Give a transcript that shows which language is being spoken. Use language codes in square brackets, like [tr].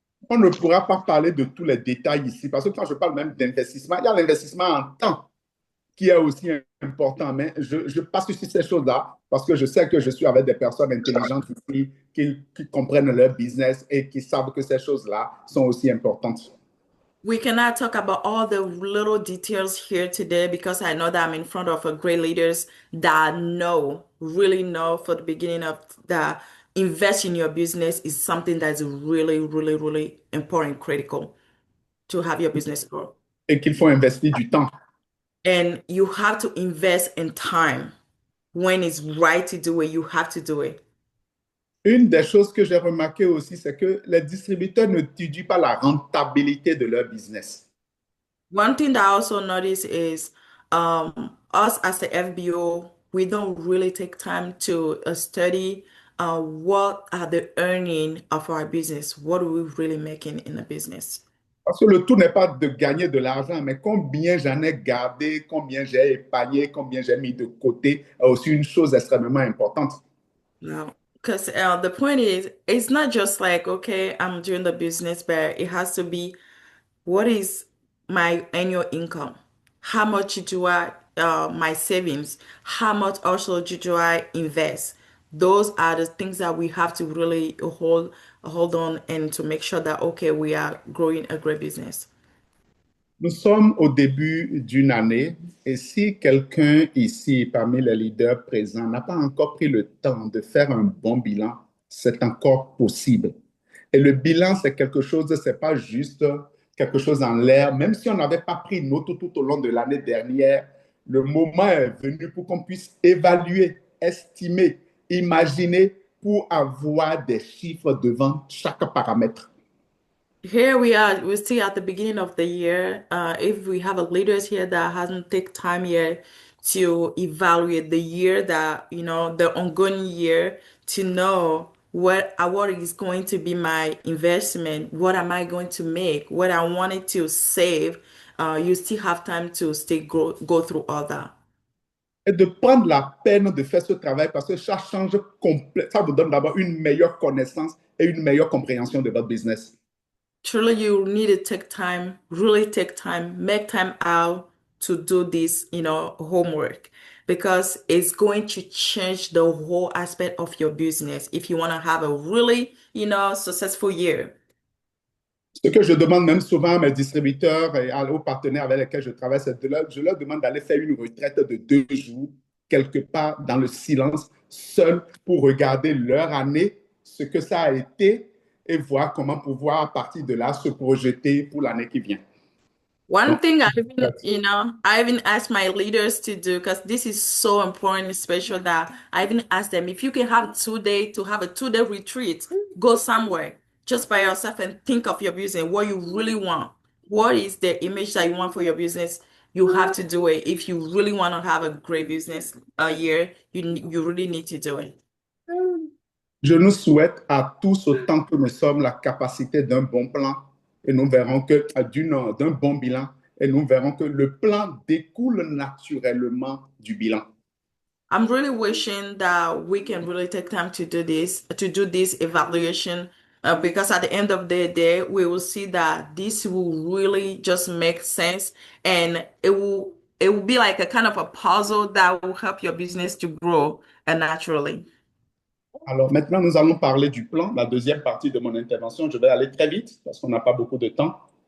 [fr] On ne pourra pas parler de tous les détails ici, parce que quand je parle même d'investissement, il y a l'investissement en temps qui est aussi important. Mais je passe sur ces choses-là parce que je sais que je suis avec des personnes intelligentes ici qui comprennent leur business et qui savent que ces choses-là sont aussi importantes. [en] We cannot talk about all the little details here today because I know that I'm in front of a great leaders that know, really know for the beginning of the invest in your business is something that's really, really, really important, critical to have your business grow. [fr] Et qu'il faut investir du temps. [en] And you have to invest in time. When it's right to do it, you have to do it. [fr] Une des choses que j'ai remarqué aussi, c'est que les distributeurs n'étudient pas la rentabilité de leur business. [en] One thing that I also notice is us as the FBO, we don't really take time to study what are the earning of our business. What are we really making in the business? [fr] Parce que le tout n'est pas de gagner de l'argent, mais combien j'en ai gardé, combien j'ai épargné, combien j'ai mis de côté, est aussi une chose extrêmement importante. [en] No, because the point is, it's not just like, okay, I'm doing the business, but it has to be what is my annual income? How much do my savings? How much also do I invest? Those are the things that we have to really hold on and to make sure that, okay, we are growing a great business. [fr] Nous sommes au début d'une année et si quelqu'un ici, parmi les leaders présents, n'a pas encore pris le temps de faire un bon bilan, c'est encore possible. Et le bilan, c'est quelque chose, c'est pas juste quelque chose en l'air. Même si on n'avait pas pris note tout au long de l'année dernière, le moment est venu pour qu'on puisse évaluer, estimer, imaginer pour avoir des chiffres devant chaque paramètre. [en] Here we are, we're still at the beginning of the year. If we have a leaders here that hasn't take time yet to evaluate the year that, the ongoing year to know what is going to be my investment, what am I going to make, what I wanted to save, you still have time to go through all that. [fr] Et de prendre la peine de faire ce travail parce que ça change complet, ça vous donne d'abord une meilleure connaissance et une meilleure compréhension de votre business. [en] Truly, you need to take time, really take time, make time out to do this, homework, because it's going to change the whole aspect of your business if you want to have a really, successful year. [fr] Ce que je demande même souvent à mes distributeurs et aux partenaires avec lesquels je travaille, c'est je leur demande d'aller faire une retraite de 2 jours, quelque part dans le silence, seul, pour regarder leur année, ce que ça a été, et voir comment pouvoir, à partir de là, se projeter pour l'année qui vient. [en] One [fr] Donc, [en] thing I even asked my leaders to do because this is so important, special that I even asked them if you can have 2 days to have a 2 day retreat, go somewhere just by yourself and think of your business, what you really want. What is the image that you want for your business? You have to do it. If you really want to have a great business a year, you really need to do it. [fr] je nous souhaite à tous, autant que nous sommes, la capacité d'un bon plan et nous verrons que d'un bon bilan et nous verrons que le plan découle naturellement du bilan. [en] I'm really wishing that we can really take time to do this evaluation, because at the end of the day, we will see that this will really just make sense, and it will be like a kind of a puzzle that will help your business to grow naturally. [fr] Alors maintenant, nous allons parler du plan, la deuxième partie de mon intervention. Je vais aller très vite parce qu'on n'a pas beaucoup de temps.